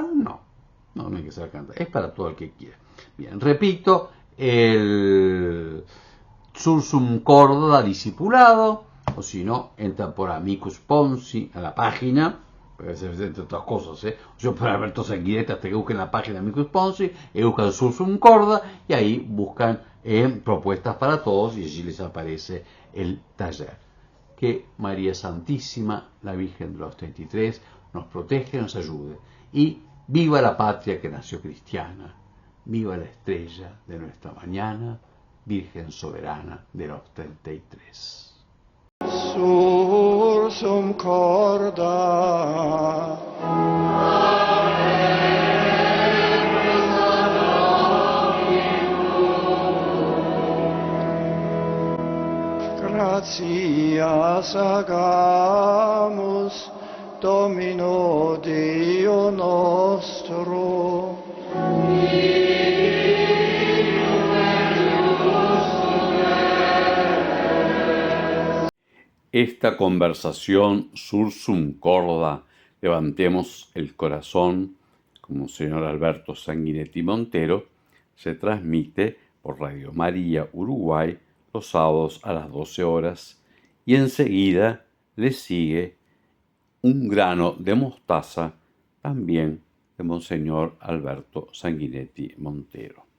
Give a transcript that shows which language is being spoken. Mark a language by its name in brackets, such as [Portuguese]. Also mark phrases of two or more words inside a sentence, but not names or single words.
[Spanish] No hay que saber cantar, es para todo el que quiera. Bien, repito, el Sursum Corda discipulado, o si no, entra por Amicus Ponsi a la página, puede ser entre otras cosas, yo para Alberto Sanguinetti, hasta que busquen la página de Amicus Ponsi, buscan Sursum Corda, y ahí buscan propuestas para todos, y allí les aparece el taller. Que María Santísima, la Virgen de los 33, nos proteja y nos ayude. Y viva la patria que nació cristiana, viva la estrella de nuestra mañana, Virgen soberana de los 33. [Latin] Sursum Corda. Gratias agamus Domino Deo nostro. [Spanish] Esta conversación Sursum Corda, levantemos el corazón, con Monseñor Alberto Sanguinetti Montero se transmite por Radio María Uruguay los sábados a las 12 horas y enseguida le sigue Un grano de mostaza, también de Monseñor Alberto Sanguinetti Montero.